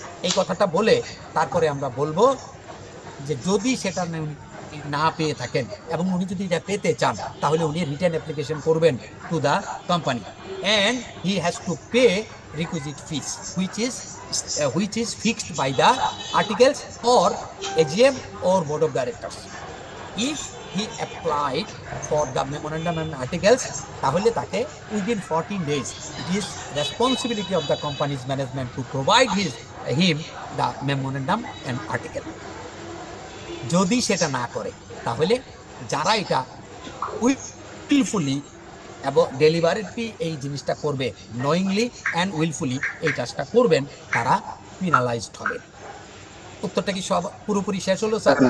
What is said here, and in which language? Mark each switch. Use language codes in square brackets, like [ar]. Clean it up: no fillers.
[bn] এই কথাটা বলে তারপরে আমরা বলবো যে যদি সেটা না পেয়ে থাকেন এবং উনি যদি এটা পেতে চান, তাহলে উনি [en] Written application করবেন to the company, and he has to pay requisite fees which is fixed by the articles or AGM or board of directors. If he applied for the memorandum and articles, [bn] তাহলে তাকে [en] within 14 days it is responsibility of the company's management to provide him the memorandum and article. [bn] যদি সেটা না করে, তাহলে যারা এটা উইলফুলি এবং ডেলিভারিটি এই জিনিসটা করবে, [en] knowingly and willfully [bn] এই কাজটা করবেন, তারা পেনালাইজড হবে। উত্তরটা কি সব পুরোপুরি শেষ হলো স্যার?